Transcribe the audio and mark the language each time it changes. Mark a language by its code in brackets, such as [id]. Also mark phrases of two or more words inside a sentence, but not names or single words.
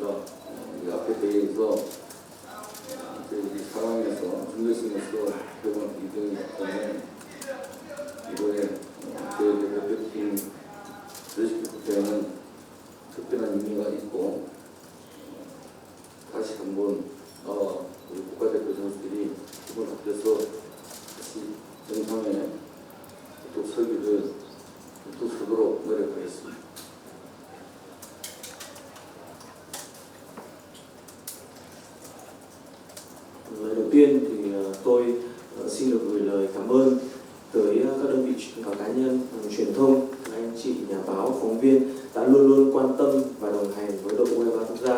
[ko] 이 앞에 대회에서 저희들이 4강에서 준결승에서 결국은 2등이기 때문에 이번에 저희 대표팀 서식급 대회는 특별한 의미가 있고 다시 한번 우리 국가대표 선수들이 힘을 합쳐서 다시 정상에 또 서도록 노력하겠습니다. [vi] Lời đầu tiên thì tôi xin được gửi lời cảm ơn tới các đơn vị và cá nhân truyền thông, các anh chị nhà báo, phóng viên đã luôn luôn quan tâm và đồng hành với đội U23 quốc gia.